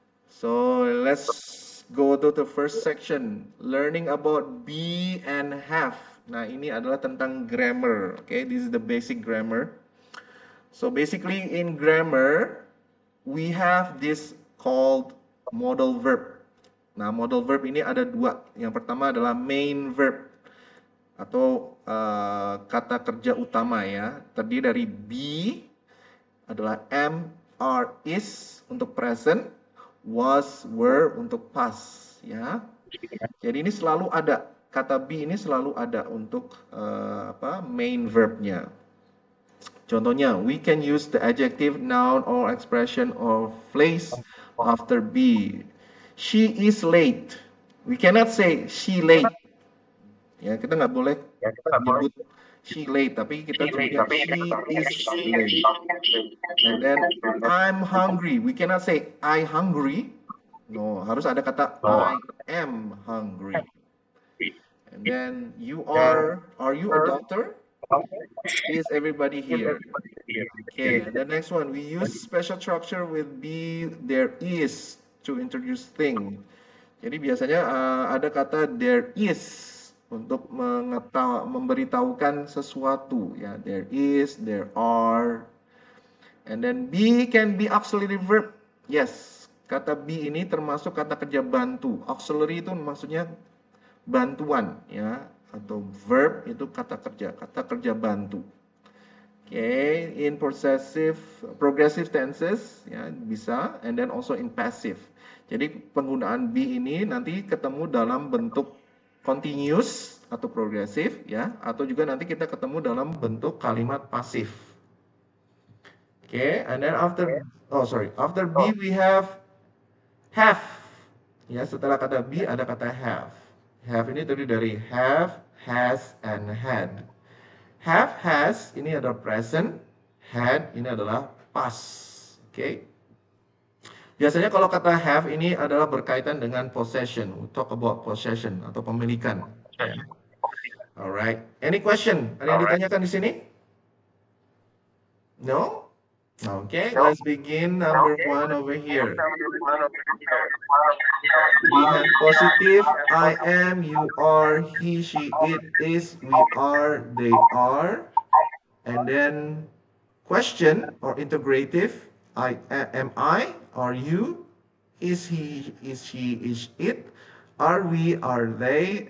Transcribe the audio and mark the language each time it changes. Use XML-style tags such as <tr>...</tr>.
<en>So let's go to the first section, learning about be and have.</en> <id>Nah, ini adalah tentang grammar.</id> <en>This is the basic grammar. So basically in grammar, we have this called modal verb.</en> <id>Nah, modal verb ini ada 2. Yang pertama adalah main verb atau kata kerja utama ya. Terdiri dari be adalah am, are, is untuk present, was, were untuk past ya. Jadi ini selalu ada, kata be ini selalu ada untuk main verbnya.</id> <en>Contohnya, we can use the adjective, noun, or expression or phrase after be. She is late. We cannot say she late.</en> <id>Ya, kita nggak boleh menyebut</id> <en>she late,</en> <id>tapi kita cuma</id> <en>she is late. And then I'm hungry. We cannot say I hungry.</en> <id>No, harus ada kata</id> <en>I am hungry. And then you are you a doctor? Is everybody here? Okay, and the next one, we use special structure with be, there is to introduce thing.</en> <id>Jadi biasanya ada kata there is untuk memberitahukan sesuatu ya.</id> <en>There is, there are. And then be can be auxiliary verb.</en> <id>Yes, kata be ini termasuk kata kerja bantu. Auxiliary itu maksudnya bantuan ya, atau verb itu kata kerja bantu.</id> <en>Okay, in progressive tenses</en> <id>ya bisa,</id> <en>and then also in passive.</en> <id>Jadi penggunaan be ini nanti ketemu dalam bentuk continuous atau progressive ya, atau juga nanti kita ketemu dalam bentuk kalimat pasif.</id> <en>Okay, and then after be we have.</en> <id>Ya, setelah kata be ada kata have. Have ini terdiri dari have, has, and had. Have, has ini adalah present, had ini adalah past. Okay. Biasanya kalau kata have ini adalah berkaitan dengan possession.</id> <en>We talk about possession</en> <id>atau pemilikan.</id> <en>Alright. Any question?</en> <id>Ada yang ditanyakan di sini?</id> <en>No? Okay, let's begin number 1 over here. We have positive, I am, you are, he, she, it, is, we are, they are. And then question or integrative, am I, are you, is he, is she, is it, are we, are they.</en>